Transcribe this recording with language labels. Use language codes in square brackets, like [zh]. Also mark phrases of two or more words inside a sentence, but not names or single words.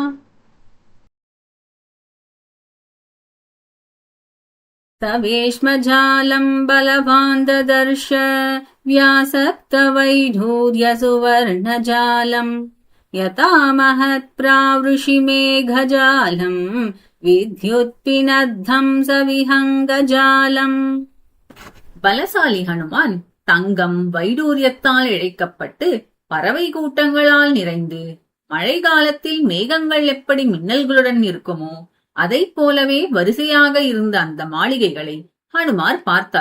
[sa] तवेश्मजालं बलवान् ददर्श व्यासक्तवैढूर्यसुवर्णजालम् यथा महत्प्रावृषिमेघजालम् विद्युत्पिनद्धं सविहङ्गजालम्. [ta] பலசாலி ஹனுமான் தங்கம் வைடூரியத்தால் இழைக்கப்பட்டு பறவை கூட்டங்களால் நிறைந்து மழை காலத்தில் மேகங்கள் எப்படி மின்னல்களுடன் இருக்குமோ அதைப் போலவே வரிசையாக இருந்த அந்த மாளிகைகளை ஹனுமார் பார்த்தார்.